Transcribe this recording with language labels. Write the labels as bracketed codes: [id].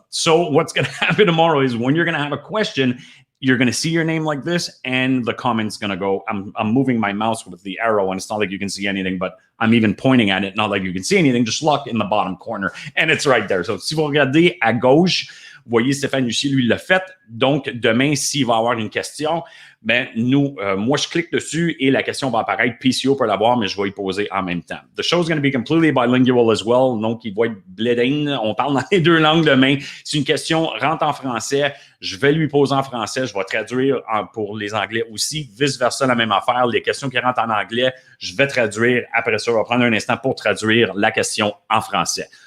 [en] So what's going to happen tomorrow is when you're going to have a question, you're going to see your name like this, and the comment's going to go. I'm moving my mouse with the arrow, and it's not like you can see anything, but I'm even pointing at it, not like you can see anything, just look in the bottom corner, and it's right there. [fr] So, si vous regardez à gauche, vous voyez Stéphane Lucier, lui, l'a fait. Donc, demain, s'il va y avoir une question, moi, je clique dessus et la question va apparaître. PCO peut l'avoir, mais je vais y poser en même temps. [en] The show is going to be completely bilingual as well. [fr] Donc, il va être bleeding. On parle dans les deux langues demain. Si une question rentre en français, je vais lui poser en français. Je vais traduire pour les Anglais aussi. Vice-versa, la même affaire. Les questions qui rentrent en anglais, je vais traduire. Après ça, on va prendre un instant pour traduire la question en français.